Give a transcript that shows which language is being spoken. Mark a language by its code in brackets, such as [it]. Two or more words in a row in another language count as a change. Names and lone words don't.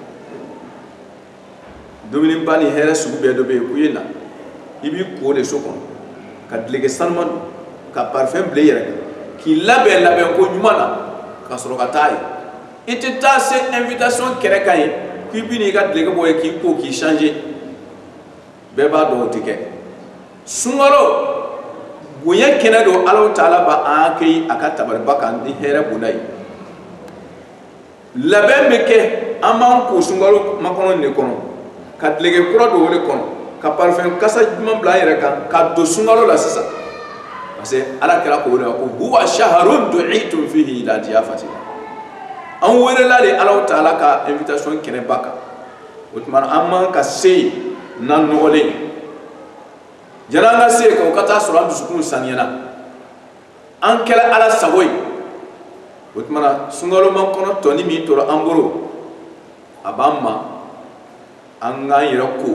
[bm] dumuniba ni hɛrɛ sugu bɛɛ dɔ bɛ yen k'u ye na i b'i ko de so kɔnɔ ka dileke sanuman don ka parfum bila i yɛrɛ kan k'i labɛn ko ɲuman na ka sɔrɔ ka taa ye i tɛ taa se invitation kɛrɛ kan ye k'i bi n'i ka dileke bɔ ye k'i ko k'i changer bɛɛ b'a dɔn o tɛ kɛ sunkalo bonya kɛnɛ don ala ta'ala ba an kɛ a ka tabariba kan ni hɛrɛ bonda ye labɛn bɛ kɛ an b'an ko sunkalo makɔnɔ de kɔnɔ ka dileke kura don o de kɔnɔ ka parfum kasa ɲuman bila an yɛrɛ kan ka don sunkalo la sisan [fr] parce que [bm] ala kɛra k'o de ma ko [ar] هو شهر دعيتم فيه إلى ضيافة الله [bm] an welela de ala ta'ala ka invitation kɛnɛba kan o tuma an man ka se yen n'an nɔgɔlen jana an ka se yen ka taa sɔrɔ an dusukun saniyana an kɛra ala sago ye o tuma na sunkaloman kɔnɔ tɔni min tora an bolo a b'an ma an k'an yɛrɛ ko